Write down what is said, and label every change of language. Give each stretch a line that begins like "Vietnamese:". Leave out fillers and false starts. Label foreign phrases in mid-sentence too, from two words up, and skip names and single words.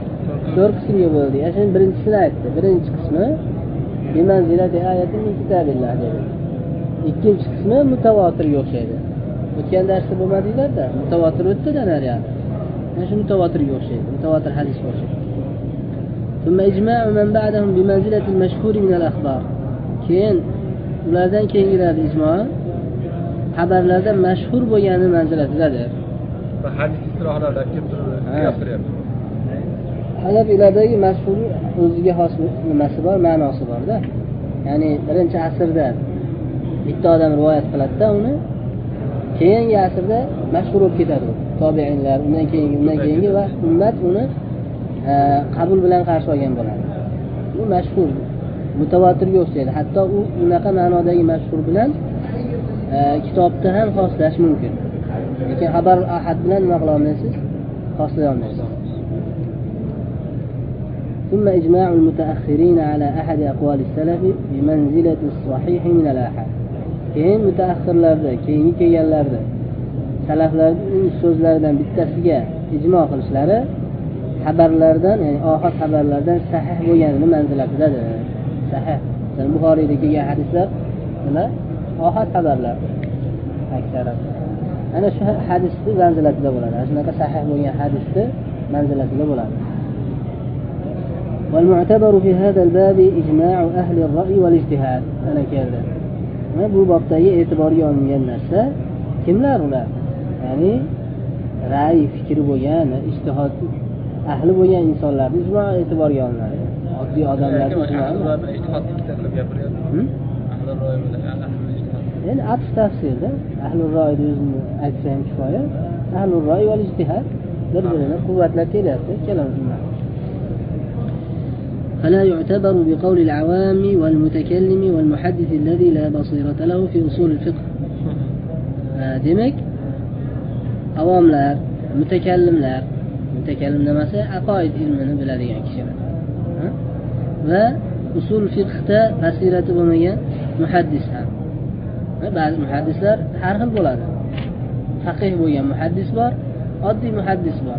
Uzbek: 4 qismga bo'ldik. Shuni birinchisini aytdi. Birinchi qismi
Arabic: بمنزلة آية من كتاب الله
Uzbek: dedi. Ikkinchi qismi mutawatirga o'xshaydi. O'tgan darsda bo'lmadinglar-da, mutawatir o'tdi-da nariyada. Mana shu mutawatirga o'xshaydi. Mutawatir hadisga o'xshaydi.
Arabic: ثم إجماع من بعدهم بمنزلة المشهور من الأخبار.
Uzbek: keyin ulardan keyingilar ijmo xabarlarda mashhur bo'lgani manzilatidadir. Va hadis istilohlarda keltirib qiyos qilyapti. Hanafilardagi mashhur o'ziga xos nimasi bor, ma'nosi bor-da. Ya'ni birinchi asrda bitta odam rivoyat qiladi-da uni, keyingi asrda mashhur bo'lib ketadi. Tobiinlar, undan keyingi va ummat uni qabul bilan qarshi olgan bo'ladi. U mashhur, mutawatirga o'xshaydi. Hatto u unaqa ma'nodagi mashhur bilan kitobda ham xoslash mumkin. Lekin xabar ahad bilan nima qila olmaysiz? Xoslay olmaysiz.
Arabic: ثم إجماع المتأخرين على أحد أقوال السلف بمنزلة الصحيح من الآحاد.
Uzbek: keyin mutaahhirlarda, keyingi kelganlarda salaflarning so'zlaridan bittasiga ijmo qilishlari xabarlardan, ya'ni oxir xabarlardan sahih bo'lganini manzilatidadir. Sahih. Buxoriyda kelgan hadislar nima? Oxir xabarlar. Aksari. Ana shu hadisning manzilatida bo'ladi. Shunaqa sahih bo'lgan hadisning manzilatida bo'ladi.
Arabic: والمعتبر في هذا الباب إجماع أهل الرأي والاجتهاد. أنا كذا.
Uzbek: bu bobdagi e'tiborga olingan narsa kimlar ular? Ya'ni ra'y, fikri bo'lgan, ijtihod ahli bo'lgan insonlar ijmo e'tiborga olinadi. Oddiy odamlar ijtihod qilib gapiryapti. Ahli ro'y bilan ahli ijtihod. Ya'ni atf tafsirda ahli ro'yni o'zini aytsa ham kifoya. Ahli ro'y va ijtihod bir-birini quvvatlab kelyapti, ikkalasidan.
Arabic: فلا يعتبر بقول العوام والمتكلم والمحدث الذي لا بصيرة له في أصول الفقه.
Uzbek: demak avomlar, mutakallimlar, mutakallim demasa aqoid ilmini biladigan kishilar va usul fiqhda basirati bo'lmagan muhaddis ham. Ba'zi muhaddislar har xil bo'ladi. Faqih bo'lgan muhaddis bor, oddiy muhaddis bor.